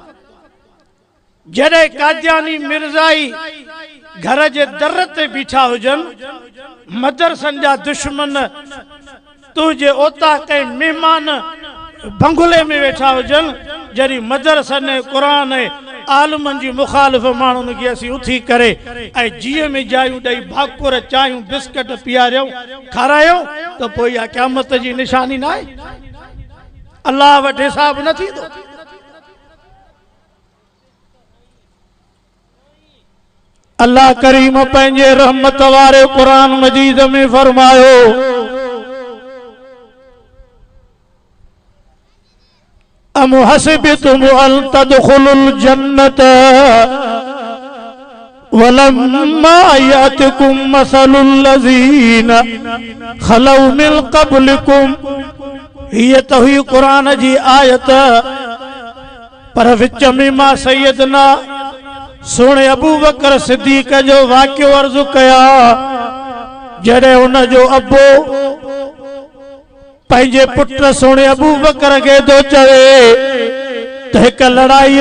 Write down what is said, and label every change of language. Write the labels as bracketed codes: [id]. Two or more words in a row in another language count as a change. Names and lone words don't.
[sd] जॾहिं कादियानी मिर्ज़ाई घर जे दर ते बीठा हुजनि, मदरसनि जा दुश्मन तुंहिंजे ओता कंहिं महिमान बंगुले में वेठा हुजनि, जॾहिं मदरसनि क़ुरान आलमनि जी मुखालिफ़ माण्हुनि खे असीं उथी करे ऐं जीअं में जायूं ॾेई भाकुर चायूं बिस्किट पीआरियूं खारायूं त पोइ इहा क़यामत जी निशानी न आहे? अल्लाह वटि हिसाब न थींदो? अल्लाह करीम पंहिंजे रहमत वारे क़ुरान मजीद में फरमायो, [ar] أم حسبتم أن تدخلوا الجنة ولما يأتكم مثل الذين خلوا من قبلكم. [sd] हीअ त हुई क़ुरान जी आयत, पर विच में मां सैयदना सोणे अबू बकर सिद्दीक़ जो वाक़ियो अर्ज़ कया। जॾहिं उन जो अबो पंहिंजे पुट सोणे अबू बकर खे थो चवे त हिक लड़ाईअ